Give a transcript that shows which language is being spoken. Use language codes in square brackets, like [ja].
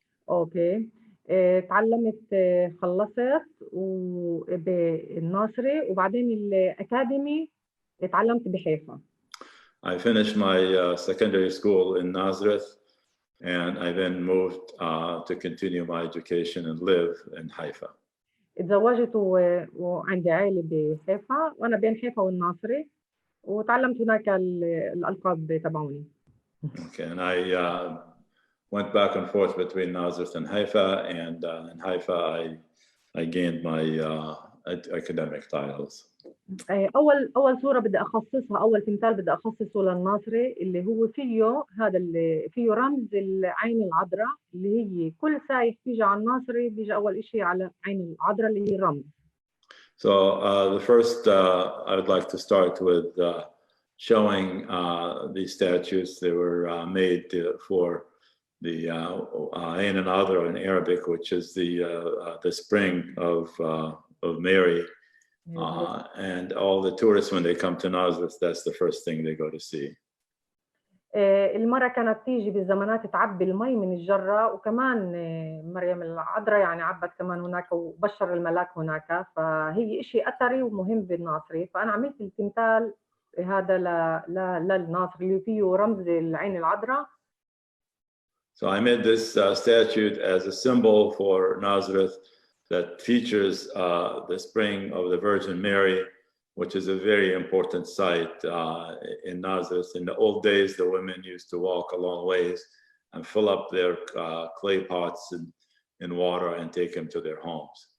[ar] اوكي تعلمت خلصت بالناصري وبعدين الاكاديمي تعلمت بحيفا. [en] I finished my secondary school in Nazareth and I then moved to continue my education and live in Haifa. [ar] اتزوجت وعندي عائلة بحيفا وأنا بين حيفا والناصري وتعلمت هناك الألقاب تبعوني. [en] Okay, and I went back and forth between Nazareth and Haifa, and in Haifa I gained my academic titles. [ar] أول صورة بدي أخصصها، أول تمثال بدي أخصصه للناصري اللي هو فيه هذا اللي فيه رمز العين العذراء اللي هي كل سايح بيجي على الناصري بيجي أول إشي على عين العذراء اللي هي الرمز. [en] So the first I would like to start with showing these statues. They were made for the Ain al-Adra in Arabic, which is the spring of Mary. And all the tourists, when they come to Nazareth, that's the first thing they go to see. [ar] المرة كانت تيجي بالزمانات تعبي المي من الجرة وكمان مريم العذراء يعني عبت كمان هناك وبشر الملاك هناك فهي إشي أثري ومهم بالناصري فأنا عملت التمثال هذا للناصري اللي فيه رمز العين العذراء. [en] So I made this statue as a symbol for Nazareth that features the spring of the Virgin Mary, which is a very important site in Nazareth. In the old days, the women used to walk a long ways and fill up their clay pots in water and take them to their homes.